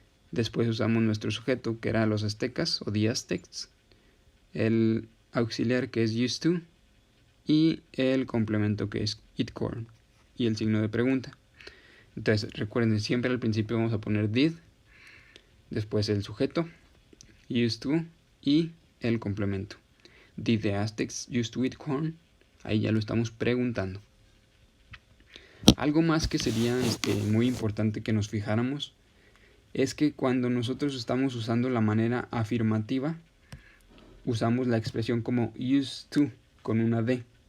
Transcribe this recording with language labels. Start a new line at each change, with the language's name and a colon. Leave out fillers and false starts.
Spanish: Después usamos nuestro sujeto, que era los aztecas o the Aztecs, el auxiliar, que es used to, y el complemento, que es eat corn, y el signo de pregunta. Entonces recuerden, siempre al principio vamos a poner did, después el sujeto, used to, y el complemento.
English: Did the Aztecs used to eat corn?
Spanish: Ahí ya lo estamos preguntando. Algo más que sería muy importante que nos fijáramos es que cuando nosotros estamos usando la manera afirmativa, usamos la expresión como used to con una D.